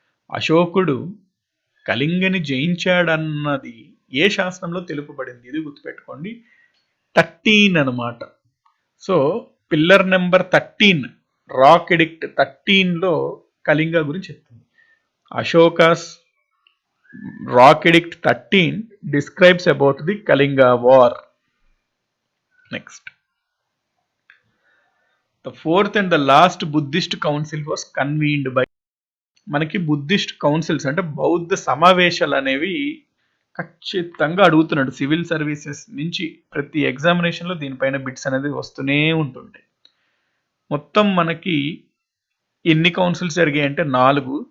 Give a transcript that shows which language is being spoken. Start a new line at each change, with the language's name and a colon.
Telugu: అశోకుడు కళింగని జయించాడన్నది ఏ శాసనంలో తెలుపబడింది? ఇది గుర్తుపెట్టుకోండి. 13 అనమాట. So pillar number 13, rock addict 13లో Kalinga గురించి చెప్తుంది.
English: Ashoka's rock edict 13 describes about the Kalinga war. Next, the fourth and the last Buddhist council was convened by.
Telugu: మనకి Buddhist councils అంటే బౌద్ధ సమావేశాలు అనేవి ఖచ్చితంగా అడుగుతున్నాడు. సివిల్ సర్వీసెస్ నుంచి ప్రతి ఎగ్జామినేషన్లో దీనిపైన బిట్స్ అనేది వస్తూనే ఉంటుంటాయి. మొత్తం మనకి ఎన్ని కౌన్సిల్స్ జరిగాయి అంటే 4.